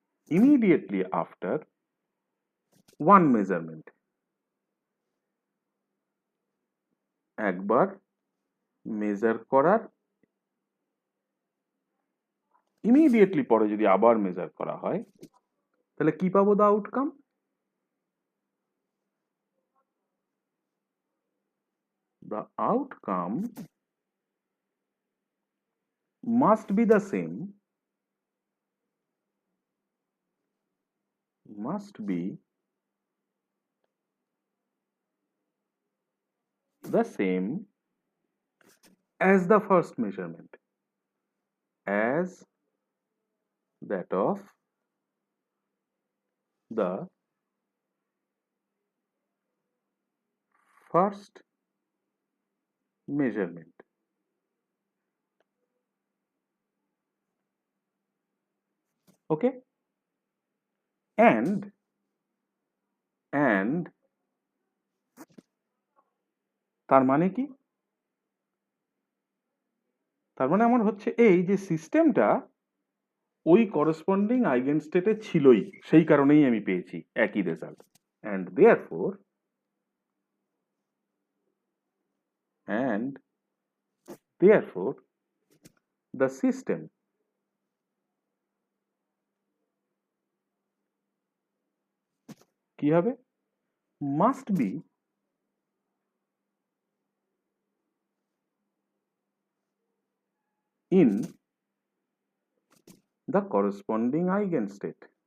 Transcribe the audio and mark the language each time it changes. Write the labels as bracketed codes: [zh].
[en] immediately after one measurement, একবার [bn] measure করার immediately পরে যদি আবার মেজার করা হয়, তাহলে কি পাবো [en] The outcome? The outcome must be the same, must be the same as the first measurement, as that of the first measurement. Okay, and [bn] তার মানে কি? তার মানে আমার হচ্ছে এই যে সিস্টেমটা ওই করসপন্ডিং আইগেন স্টেটে ছিলই, সেই কারণেই আমি পেয়েছি একই result. [en] and therefore the system [bn] কি হবে? [en] must be in the corresponding eigenstate.